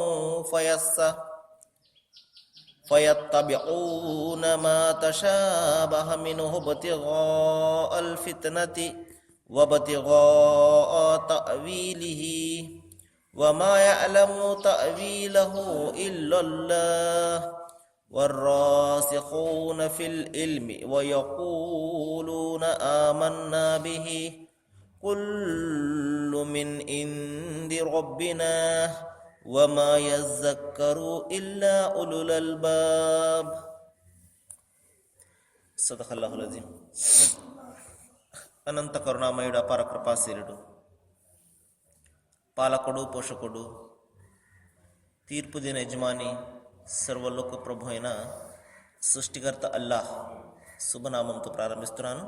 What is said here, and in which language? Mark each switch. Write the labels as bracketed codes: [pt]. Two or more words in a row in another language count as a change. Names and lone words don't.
[ar] فيتبعون ما تشابه منه ابتغاء الفتنة وابتغاء تأويله وما يعلم تأويله إلا الله والراسخون في العلم ويقولون آمنا به كل من عند ربنا وما يذكر إلا أولو الألباب. صدق الله العظيم. [te] అనంత కరుణామయుడు అపార కృపాశీలుడు పాలకుడు పోషకుడు తీర్పు దిన యజమాని సర్వలోక ప్రభు అయిన సృష్టికర్త అల్లాహ్ శుభనామంతో ప్రారంభిస్తున్నాను.